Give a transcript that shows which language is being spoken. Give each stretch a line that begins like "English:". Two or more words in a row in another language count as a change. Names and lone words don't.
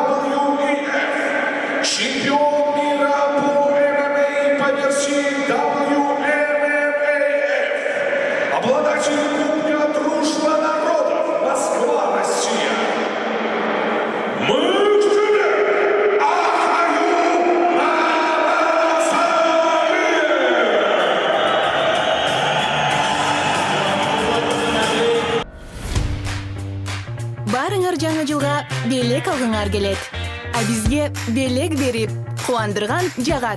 Russian: WEF, чемпион мира по ММА по версии WMMAF, обладатель Кубка Дружба народов Москва, Россия. Мы к тебе, Ахаю
Kyrgyz: Барыңар жаңы жылга белек алгыңар келет. А бизге белек берип, кубандырган жагат.